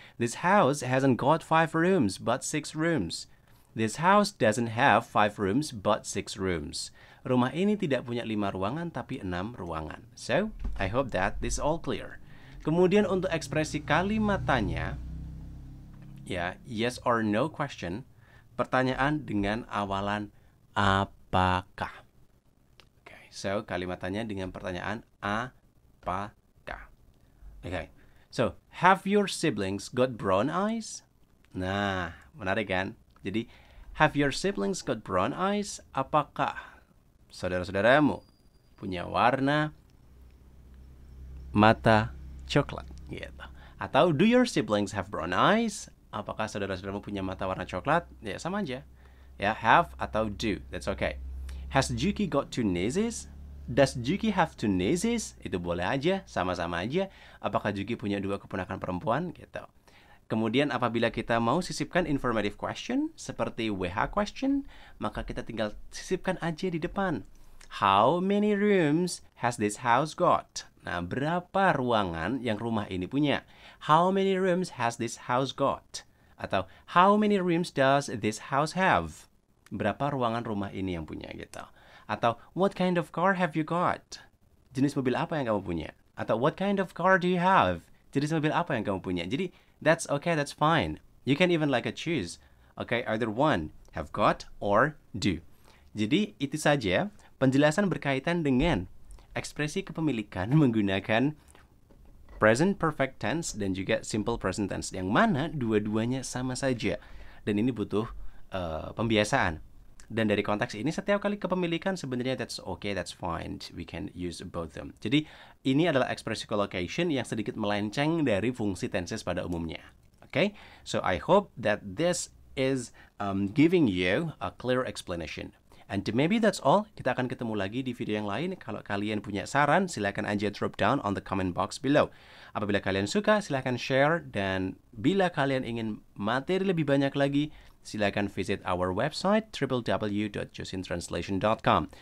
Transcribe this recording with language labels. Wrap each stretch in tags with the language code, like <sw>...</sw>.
<en>This house hasn't got 5 rooms but 6 rooms. This house doesn't have 5 rooms but 6 rooms.</en> <id>Rumah ini tidak punya 5 ruangan tapi 6 ruangan.</id> <en>So, I hope that this all clear.</en> <id>Kemudian untuk ekspresi kalimat tanya, ya, yes or no question, pertanyaan dengan awalan apakah. So, kalimatannya dengan pertanyaan apakah. Okay.</id> <en>So, have your siblings got brown eyes?</en> <id>Nah, menarik kan? Jadi,</id> <en>have your siblings got brown eyes?</en> <id>Apakah saudara-saudaramu punya warna mata coklat? Gitu. Atau,</id> <en>do your siblings have brown eyes?</en> <id>Apakah saudara-saudaramu punya mata warna coklat? Ya, sama aja. Ya, have atau do.</id> <en>That's okay. Has Juki got two nieces? Does Juki have two nieces?</en> <id>Itu boleh aja, sama-sama aja. Apakah Juki punya 2 keponakan perempuan? Gitu. Kemudian apabila kita mau sisipkan informative question, seperti WH question, maka kita tinggal sisipkan aja di depan.</id> <en>How many rooms has this house got?</en> <id>Nah, berapa ruangan yang rumah ini punya?</id> <en>How many rooms has this house got?</en> <id>Atau,</id> <en>how many rooms does this house have?</en> <id>Berapa ruangan rumah ini yang punya gitu. Atau</id> <en>what kind of car have you got?</en> <id>Jenis mobil apa yang kamu punya?</id> <en>Atau what kind of car do you have?</en> <id>Jenis mobil apa yang kamu punya? Jadi</id> <en>that's okay, that's fine. You can even like a choose. Okay, either one, have got or do.</en> <id>Jadi itu saja penjelasan berkaitan dengan ekspresi kepemilikan menggunakan present perfect tense dan juga simple present tense yang mana dua-duanya sama saja. Dan ini butuh pembiasaan. Dan dari konteks ini setiap kali kepemilikan sebenarnya</id> <en>that's okay, that's fine. We can use both them.</en> <id>Jadi ini adalah express collocation yang sedikit melenceng dari fungsi tenses pada umumnya. Okay?</id> <en>So I hope that this is giving you a clear explanation. And maybe that's all.</en> <id>Kita akan ketemu lagi di video yang lain. Kalau kalian punya saran, silakan aja</id> <en>drop down on the comment box below.</en> <id>Apabila kalian suka, silakan share. Dan bila kalian ingin materi lebih banyak lagi, silakan</id> <en>visit our website</en> <id>www.josintranslation.com.</id>